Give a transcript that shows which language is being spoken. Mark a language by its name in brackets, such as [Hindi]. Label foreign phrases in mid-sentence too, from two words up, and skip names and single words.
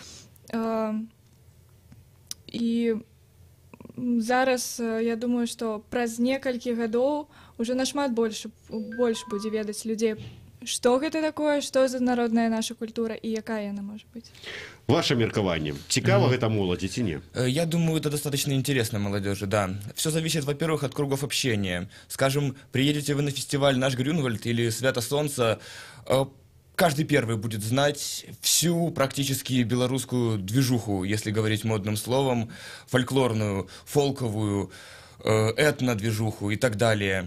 [Belarusian] І зараз, я думаю, што праз некалькі гадоў уже нашмат больш будзе ведаць людзей, што гэта такое, што за народная наша культура і якая яна можа быць. Ваше меркаванне, цікава гэта моладзі ці не? [Russian] Я думаю, это достаточно интересно молодежи, да. Все зависит, во-первых, от кругов общения. Скажем, приедете вы на фестиваль «Наш Грюнвальд» или «Свято Солнце», каждый первый будет знать всю практически белорусскую движуху, если говорить модным словом, фольклорную, фолковую, этно-движуху и так далее.